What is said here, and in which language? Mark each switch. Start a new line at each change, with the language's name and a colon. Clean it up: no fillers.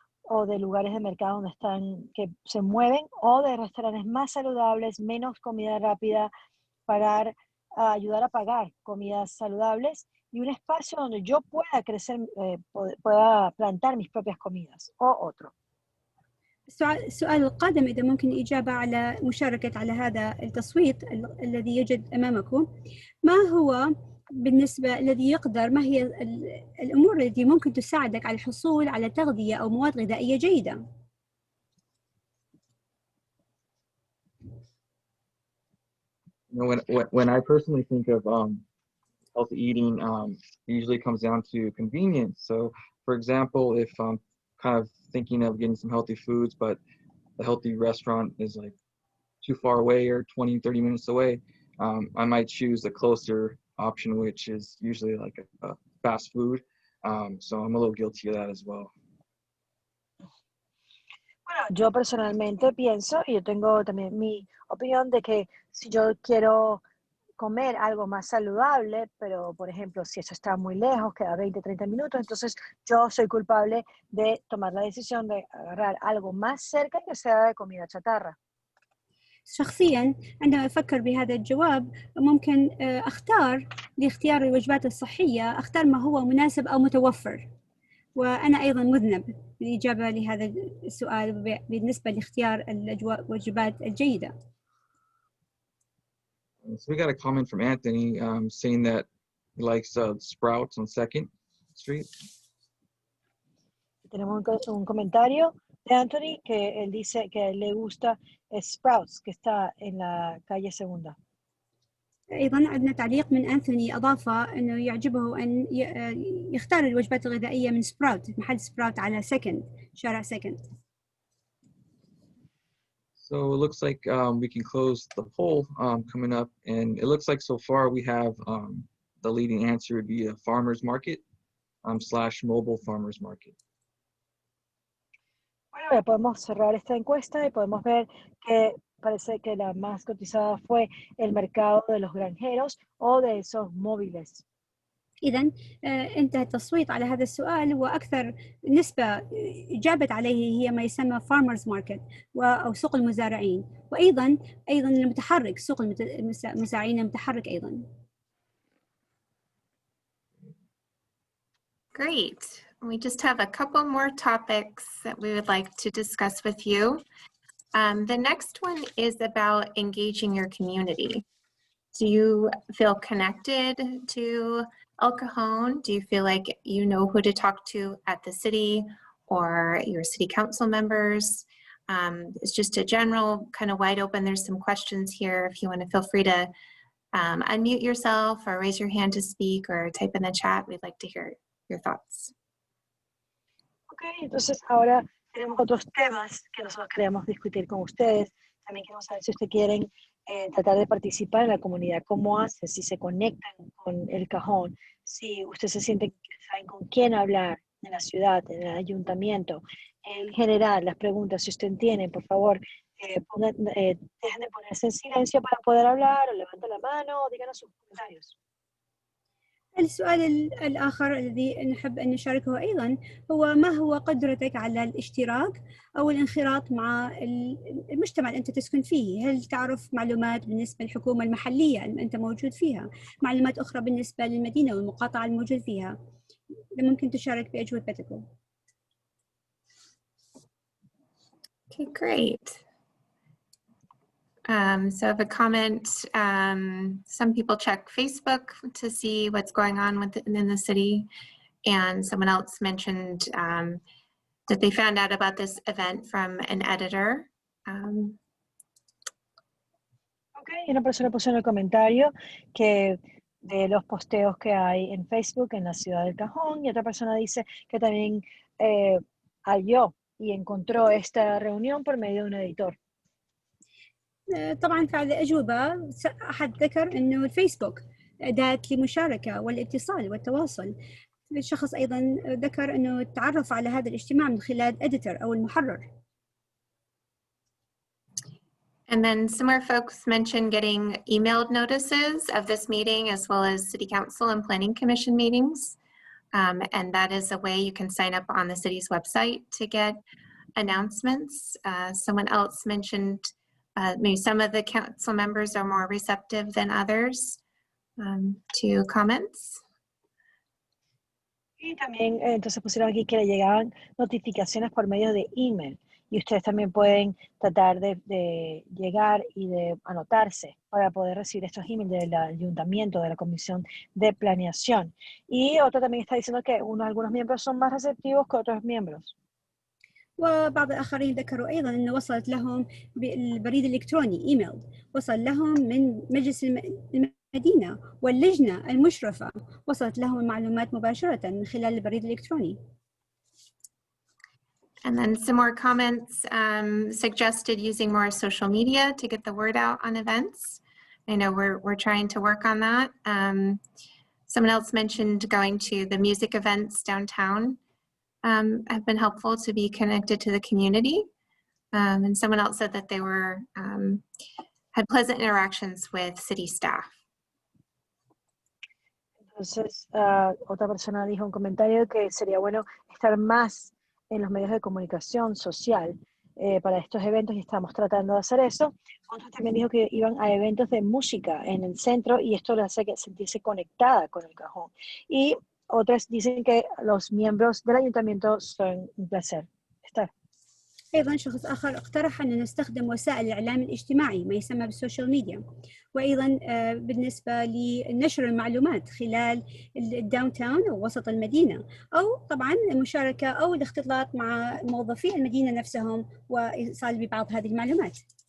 Spanish: o de lugares de mercado donde que se mueven, o de restaurantes más saludables, menos comida rápida, ayudar a pagar comidas saludables y un espacio donde yo pueda crecer, pueda plantar mis propias comidas o otro.
Arabic: السؤال القادم إذا ممكن إجابة على مشاركة على هذا التصويت الذي يوجد أمامكم، ما هو بالنسبة الذي يقدر، ما هي الأمور التي ممكن تساعدك على الحصول على تغذية أو مواد غذائية جيدة؟
English: When I personally think of healthy eating, it usually comes down to convenience. So, for example, if I'm kind of thinking of getting some healthy foods, but the healthy restaurant is like too far away or 20, 30 minutes away, I might choose a closer option, which is usually like a fast food. So I'm a little guilty of that as well.
Spanish: Bueno, yo personalmente pienso, y yo tengo también mi opinión de que si yo quiero comer algo más saludable, pero por ejemplo, si eso está muy lejos, queda 20, 30 minutos, entonces yo soy culpable de tomar la decisión de agarrar algo más cerca que sea de comida chatarra.
Arabic: شخصياً عندما أفكر بهذا الجواب ممكن أختار لاختيار الوجبات الصحية، أختار ما هو مناسب أو متوفر، وأنا أيضاً مذنب بالإجابة لهذا السؤال بالنسبة لاختيار الوجبات الجيدة.
English: So we got a comment from Anthony saying that he likes Sprouts on 2nd Street.
Spanish: Tenemos un comentario de Anthony que él dice que le gusta Sprouts, que está en la calle Segunda.
Arabic: أيضاً عندنا تعليق من أنثوني أضاف أنه يعجبه أن يختار الوجبات الغذائية من سبراوت، محل سبراوت على شارع 2nd.
English: So it looks like we can close the poll coming up, and it looks like so far we have the leading answer would be a farmer's market / mobile farmer's market.
Spanish: Bueno, ya podemos cerrar esta encuesta y podemos ver que parece que la más cotizada fue el mercado de los granjeros o de esos móviles.
Arabic: إذن انتهى التصويت على هذا السؤال، وأكثر نسبة إجابت عليه هي ما يسمى
English: farmers market
Arabic: أو سوق المزارعين، وأيضا المتحرك، سوق المزارعين المتحرك أيضا.
English: Great. We just have a couple more topics that we would like to discuss with you. The next one is about engaging your community. Do you feel connected to El Cajon? Do you feel like you know who to talk to at the city or your city council members? It's just a general kind of wide open. There's some questions here. If you want to feel free to unmute yourself or raise your hand to speak or type in the chat, we'd like to hear your thoughts.
Spanish: Ok, entonces ahora tenemos otros temas que nosotros queremos discutir con ustedes. También queremos saber si ustedes quieren tratar de participar en la comunidad, cómo hacen, si se conectan con el Cajón, si ustedes se sienten que saben con quién hablar en la ciudad, en el ayuntamiento, en general, las preguntas, si ustedes tienen, por favor, dejen de ponerse en silencio para poder hablar, o levanten la mano, o díganos sus comentarios.
Arabic: السؤال الآخر الذي نحب أن نشاركه أيضا هو ما هو قدرتك على الاشتراك أو الانخراط مع المجتمع اللي أنت تسكن فيه؟ هل تعرف معلومات بالنسبة للحكومة المحلية اللي أنت موجود فيها؟ معلومات أخرى بالنسبة للمدينة والمقاطعة الموجود فيها؟ ممكن تشارك بأجوبتكم.
English: Okay, great. So I have a comment. Some people check Facebook to see what's going on within the city. And someone else mentioned that they found out about this event from an editor.
Spanish: Ok, una persona puso en el comentario que de los posteos que hay en Facebook en la ciudad del Cajón, y otra persona dice que también halló y encontró esta reunión por medio de un editor.
Arabic: طبعا في هذه الأجوبة أحد ذكر أنه الفيسبوك أداة للمشاركة والاتصال والتواصل. الشخص أيضا ذكر أنه تعرف على هذا الاجتماع من خلال editor أو المحرر.
English: And then some more folks mentioned getting emailed notices of this meeting as well as City Council and Planning Commission meetings. And that is a way you can sign up on the city's website to get announcements. Someone else mentioned maybe some of the council members are more receptive than others to comments.
Spanish: Y también entonces pusieron aquí que le llegaban notificaciones por medio de email y ustedes también pueden tratar de llegar y de anotarse para poder recibir estos emails del ayuntamiento, de la comisión de planeación. Y otro también está diciendo que algunos miembros son más receptivos que otros miembros.
Arabic: وبعض الآخرين ذكروا أيضا أنه وصلت لهم بالبريد الإلكتروني إيميل وصل لهم من مجلس المدينة واللجنة المشرفة وصلت لهم المعلومات مباشرة من خلال البريد الإلكتروني.
English: And then some more comments suggested using more social media to get the word out on events. I know we're trying to work on that. Someone else mentioned going to the music events downtown have been helpful to be connected to the community. And someone else said that they were had pleasant interactions with city staff.
Spanish: Entonces, otra persona dijo un comentario que sería bueno estar más en los medios de comunicación social para estos eventos y estamos tratando de hacer eso. Otro también dijo que iban a eventos de música en el centro y esto le hace sentirse conectada con el Cajón. Y otras dicen que los miembros del ayuntamiento son un placer estar.
Arabic: أيضا شخص آخر اقترح أن نستخدم وسائل الإعلام الاجتماعي ما يسمى بالسوشيال ميديا وأيضا بالنسبة لنشر المعلومات خلال الداون تاون أو وسط المدينة أو طبعا المشاركة أو الاختلاط مع موظفي المدينة نفسهم وإيصال ببعض هذه المعلومات.